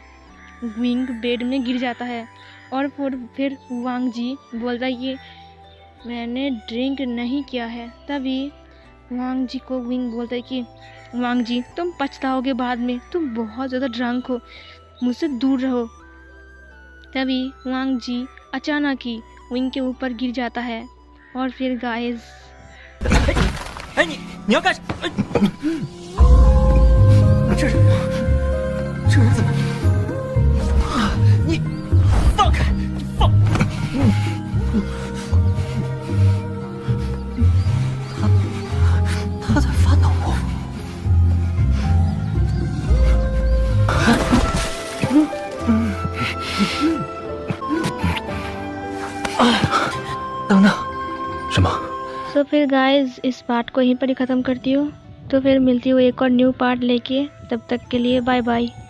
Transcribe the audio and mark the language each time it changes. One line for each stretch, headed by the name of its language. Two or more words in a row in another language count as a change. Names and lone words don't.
Hindi: विंग बेड में गिर जाता है और फिर वांग जी बोलता है कि मैंने ड्रिंक नहीं किया है। तभी वांग जी को विंग बोलता है कि वांग जी तुम पछताओगे बाद में, तुम बहुत ज़्यादा ड्रंक हो, मुझसे दूर रहो। तभी वांग जी अचानक ही विंग के ऊपर गिर जाता है। और फिर गाइस
Chinese: 哎，你要干什么？这人怎么？你放开，放！他在发抖。等等，什么？
Hindi: तो फिर गाइस इस पार्ट को यहीं पर ही ख़त्म करती हूँ। तो फिर मिलती हूँ एक और
English: new part
Hindi: लेके। तब तक के लिए
English: bye bye.